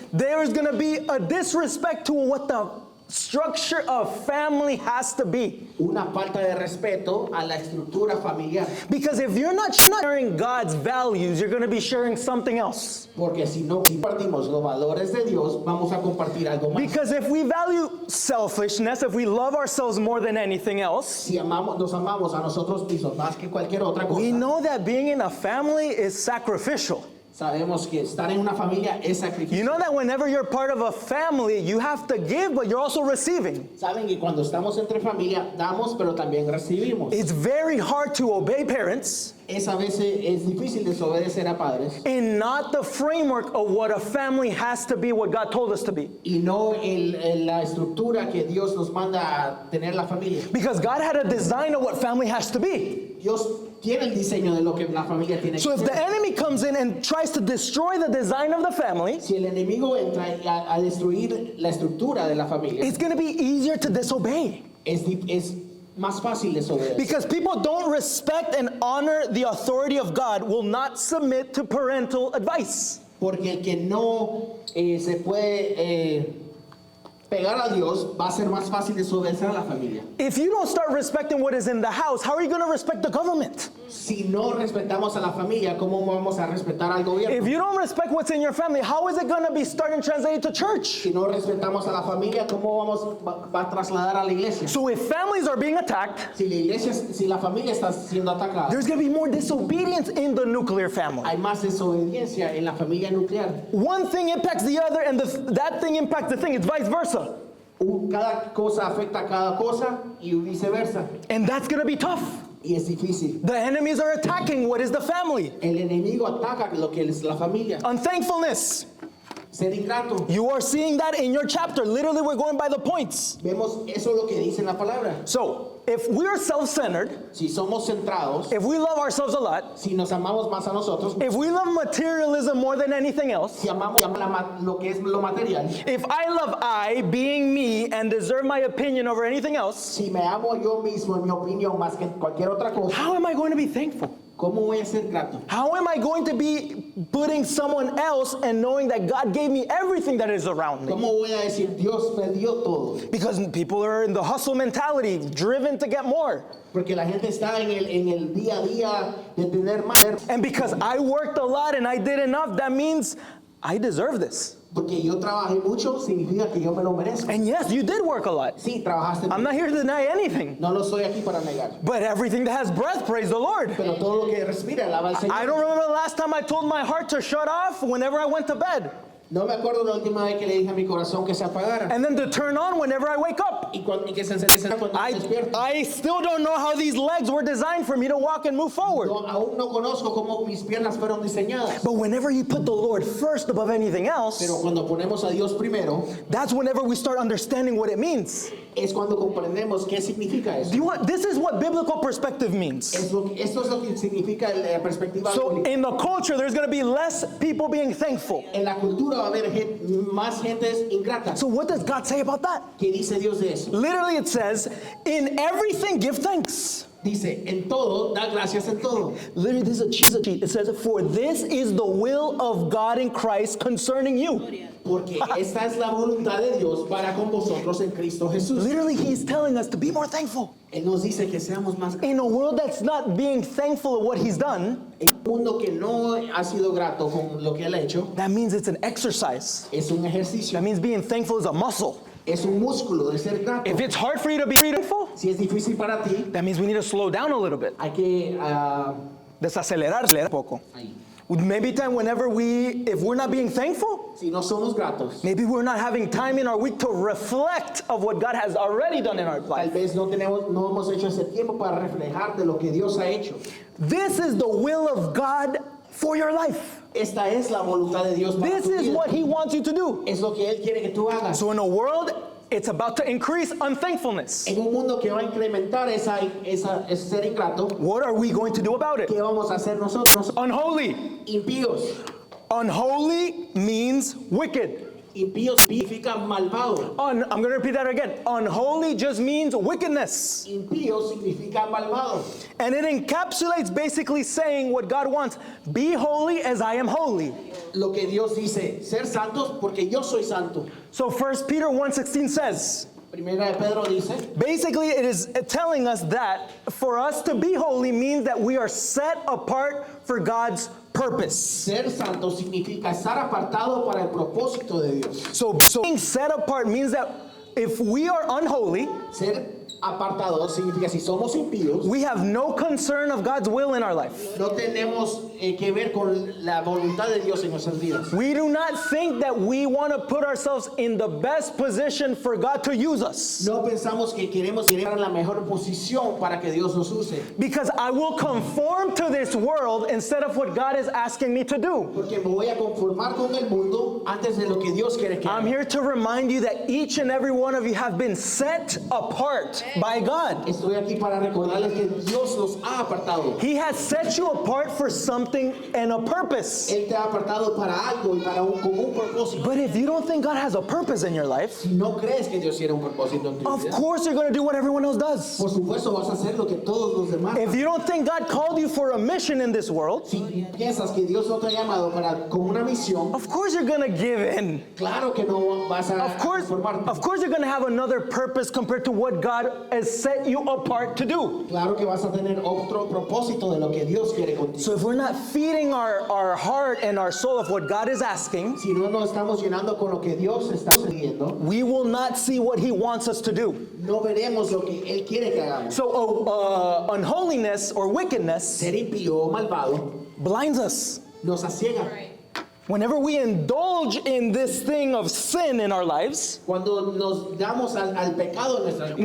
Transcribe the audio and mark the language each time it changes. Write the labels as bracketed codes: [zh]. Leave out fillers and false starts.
[en] There's going to be a disrespect to what the structure of family has to be. [es] Una falta de respeto a la estructura familiar. [en] Because if you're not sharing God's values, you're going to be sharing something else. [es] Porque si no compartimos los valores de Dios, vamos a compartir algo más. [en] Because if we value selfishness, if we love ourselves more than anything else, [es] Si nos amamos a nosotros mismos más que cualquier otra [en] we [es] cosa, [en] know that being in a family is sacrificial. [es] sabemos que estar en una familia es sacrificio. [en] You know that whenever you're part of a family, you have to give, but you're also receiving. [es] Saben que cuando estamos entre familia, damos, pero también recibimos. [en] It's very hard to obey parents [es] Es a veces es difícil desobedecer a padres [en] in not the framework of what a family has to be, what God told us to be. [es] y no la estructura que Dios nos manda a tener la familia. [en] Because God had a design of what family has to be. [es] Dios tiene el diseño de lo que la familia tiene [en] So [es] que [en] if the [es] ser. [en] enemy comes in and tries to destroy the design of the family, [es] Si el enemigo entra a destruir la estructura de la familia, [en] it's going to be easier to disobey. [es] es más fácil desobedecer. [en] Because people don't respect and honor the authority of God will not submit to parental advice. [es] Porque el que no se puede pegar a Dios, va a ser más fácil desobedecer a la familia. [en] If you don't start respecting what is in the house, how are you going to respect the government? [es] Si no respetamos a la familia, ¿cómo vamos a respetar al [en] If [es] gobierno? [en] you don't respect what's in your family, how is it going to be starting translated to church? [es] Si no respetamos a la familia, ¿cómo va a trasladar a la iglesia? [en] So if families are being attacked, [es] Si la familia está siendo atacada, [en] there's going to be more disobedience in the nuclear family. [es] hay más desobediencia en la familia nuclear. [en] One thing impacts the other, and that thing impacts the thing. It's vice versa. [es] Cada cosa afecta a cada cosa y viceversa. [en] And that's going to be tough. [es] Y es difícil. [en] The enemies are attacking what is the family. [es] El enemigo ataca lo que es la familia. [en] Unthankfulness. [es] Ser ingrato. [en] You are seeing that in your chapter. Literally, we're going by the points. [es] Vemos eso lo que dice en la palabra. [en] So, if we're self-centered, [es] Si somos centrados, [en] if we love ourselves a lot, [es] si nos amamos más a nosotros, [en] if we love materialism more than anything else, [es] si amamos lo que es lo material, [en] if I love I, being me, and deserve my opinion over anything else, [es] si me amo yo mismo, en mi opinión, más que cualquier otra cosa, [en] how am I going to be thankful? [es] ¿cómo voy a ser grato? [en] How am I going to be putting someone else and knowing that God gave me everything that is around me? [es] ¿Cómo voy a decir, Dios me dio todo? [en] Because people are in the hustle mentality, driven to get more. [es] Porque la gente está en el día a día de tener más. [en] And because I worked a lot and I did enough, that means I deserve this. [es] Porque yo trabajé mucho significa que yo me lo merezco. [en] And yes, you did work a lot. [es] Sí, trabajaste [en] I'm not here to deny anything. [es] No lo estoy aquí para negar. [en] But everything that has breath, praise the Lord. [es] Pero todo lo que respira, alaba al Señor. [en] I don't remember the last time I told my heart to shut off whenever I went to bed. [es] No me acuerdo la última vez que le dije a mi corazón que se apagara. [en] And then to turn on whenever I wake up. [es] Y que se encienda cuando me despierto. [en] I still don't know how these legs were designed for me to walk and move forward. [es] No, aún no conozco cómo mis piernas fueron diseñadas. [en] But whenever you put the Lord first above anything else, [es] Pero cuando ponemos a Dios primero, [en] that's whenever we start understanding what it means. [es] es cuando comprendemos qué significa eso. [en] This is what biblical perspective means. [es] Esto es lo que significa la perspectiva [en] So [es] bíblica. [en] in the culture, there's going to be less people being thankful. [es] En la cultura va a haber más gentes ingratas. [en] So what does God say about that? [es] ¿Qué dice Dios de eso? [en] Literally it says, in everything give thanks. [es] Dice, en todo, da gracias en todo. [en] Literally this is a cheat. It says, for this is the will of God in Christ concerning you. [es] Porque esta es la voluntad de Dios para con vosotros en Cristo Jesús. [en] Literally he's telling us to be more thankful. [es] Él nos dice que seamos más [en] In a world that's not being thankful of what he's done, [es] en un mundo que no ha sido grato con lo que él ha hecho. [en] that means it's an exercise. [es] Es un ejercicio, [en] That means being thankful is a muscle. [es] es un músculo de ser grato. [en] If it's hard for you to be thankful, [es] Si es difícil para ti, [en] that means we need to slow down a little bit. [es] hay que Desacelerar un poco. ahí. [en] Maybe time whenever if we're not being thankful, [es] Si no somos gratos, [en] maybe we're not having time in our week to reflect of what God has already done in our [es] tal [en] life. [es] vez no hemos hecho ese tiempo para reflejar de lo que Dios ha hecho. [en] This is the will of God for your life. [es] Esta es la voluntad de Dios para [en] This [es] tu [en] is [es] vida. [en] what he wants you to do. [es] Es lo que él quiere que tú hagas. [en] So in a world, it's about to increase unthankfulness. [es] En un mundo que va a incrementar ese ser ingrato, [en] What are we going to do about it? [es] ¿qué vamos a hacer nosotros? [en] Unholy. [es] Impíos. [en] Unholy means wicked. [es] Impíos significa malvado. [en] I'm going to repeat that again. Unholy just means wickedness. [es] Impío significa malvado. [en] And it encapsulates basically saying what God wants. Be holy as I am holy. [es] Lo que Dios dice, ser santos porque yo soy santo. [en] So 1 Peter 1:16 says, [es] Primera de Pedro dice, [en] basically it is telling us that for us to be holy means that we are set apart for God's purpose. [es] ser santo significa estar apartado para el propósito de Dios. [en] So being set apart means that if we are unholy, [es] Ser apartado significa si somos impíos, [en] we have no concern of God's will in our life. [es] no tenemos que ver con la voluntad de Dios en nuestras vidas. [en] We do not think that we want to put ourselves in the best position for God to use us. [es] No pensamos que queremos estar en la mejor posición para que Dios nos use. [en] Because I will conform to this world instead of what God is asking me to do. [es] Porque me voy a conformar con el mundo antes de lo que Dios quiere que [en] I'm [es] haga. [en] here to remind you that each and every one of you have been set apart by God. [es] Estoy aquí para recordarles que Dios los ha apartado. [en] He has set you apart for something and a purpose. [es] Él te ha apartado para algo y con un propósito. [en] But if you don't think God has a purpose in your life, [es] Si no crees que Dios tiene un propósito en tu [en] of [es] vida, [en] course you're going to do what everyone else does. [es] por supuesto vas a hacer lo que todos los demás. [en] If you don't think God called you for a mission in this world, [es] Si piensas que Dios no te ha llamado con una misión, [en] of course you're going to give in. [es] claro que no vas a [en] Of course [es] conformarte. [en] you're going to have another purpose compared to what God has set you apart to do. [es] Claro que vas a tener otro propósito de lo que Dios quiere contigo. [en] So if we're not feeding our heart and our soul of what God is asking, [es] Si no nos estamos llenando con lo que Dios está pidiendo, [en] we will not see what He wants us to do. [es] no veremos lo que Él quiere que hagamos. [en] So unholiness or wickedness [es] Ser impío o malvado [en] blinds us. [es] nos asiega. [en] Whenever we indulge in this thing of sin in our lives, [es] Cuando nos damos al pecado en nuestras vidas,